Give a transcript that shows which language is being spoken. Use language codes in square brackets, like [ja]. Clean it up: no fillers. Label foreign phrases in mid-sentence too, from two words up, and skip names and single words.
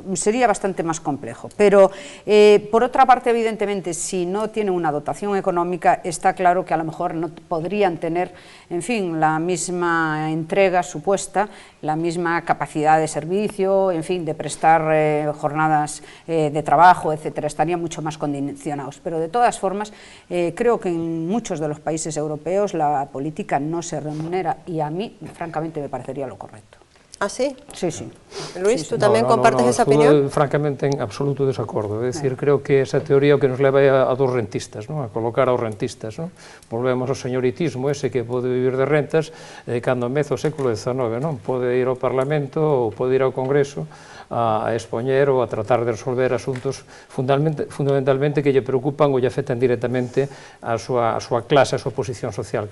[es] Sería bastante más complejo, pero... por otra parte, evidentemente, si no tienen una dotación económica, está claro que a lo mejor no podrían tener, en fin, la misma entrega supuesta, la misma capacidad de servicio, en fin, de prestar jornadas de trabajo, etcétera. Estarían mucho más condicionados. Pero de todas formas, creo que en muchos de los países europeos la política no se remunera, y a mí, francamente, me parecería lo correcto. ¿Ah, sí? Sí, sí. Luis, [gl] ¿tú tamén compartes esa opinión? Francamente, en absoluto desacordo. É dicir, creo que esa teoría o que nos leva a dos rentistas, non? A colocar aos rentistas, non? Volvemos ao señoritismo, ese que pode vivir de rentas, cando meza o século XIX, non? Pode ir ao Parlamento ou pode ir ao Congreso a expoñer ou a tratar de resolver asuntos fundamentalmente que lle preocupan ou lle afectan directamente a súa clase, a súa posición social.